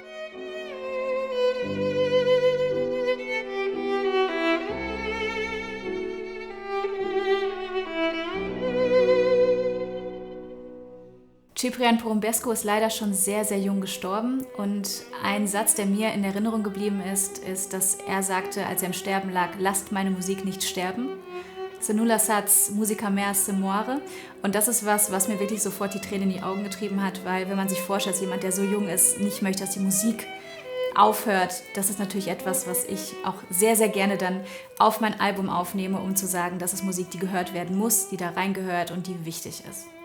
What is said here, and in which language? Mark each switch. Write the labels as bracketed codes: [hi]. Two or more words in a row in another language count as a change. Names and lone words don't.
[de] Ciprian Porumbescu ist leider schon sehr, sehr jung gestorben, und ein Satz, der mir in Erinnerung geblieben ist, dass er sagte, als er im Sterben lag: Lasst meine Musik nicht sterben. [ro] Se nu lăsați muzica mea să moară. [de] Und das ist was mir wirklich sofort die Tränen in die Augen getrieben hat, weil wenn man sich vorstellt, dass jemand, der so jung ist, nicht möchte, dass die Musik aufhört, das ist natürlich etwas, was ich auch sehr, sehr gerne dann auf mein Album aufnehme, um zu sagen, das ist Musik, die gehört werden muss, die da reingehört und die wichtig ist.